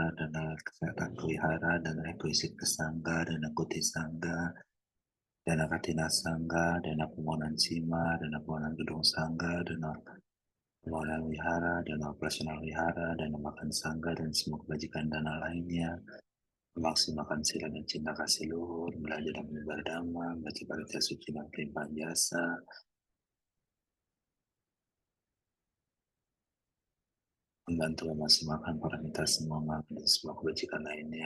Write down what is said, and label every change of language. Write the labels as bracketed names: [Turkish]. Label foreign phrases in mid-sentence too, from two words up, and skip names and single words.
[Indonesian] Dana Kesehatan Wihara, Dana Egoisik Kesangga, Dana Kuti Sangga, Dana Katina Sangga, Dana Pemohonan Sima, Dana Pemohonan Gedung Sangga, Dana Pemohonan Wihara, Dana Operasional Wihara, Dana Makan Sangga, dan semua kebajikan dana lainnya. Memaksimalkan sila dan cinta kasih luhur, belajar dan menyebar dhamma, baca parita suci dan pelimpahan jasa, membantu memaksimalkan paramita semua makhluk dan semua kebajikan lainnya.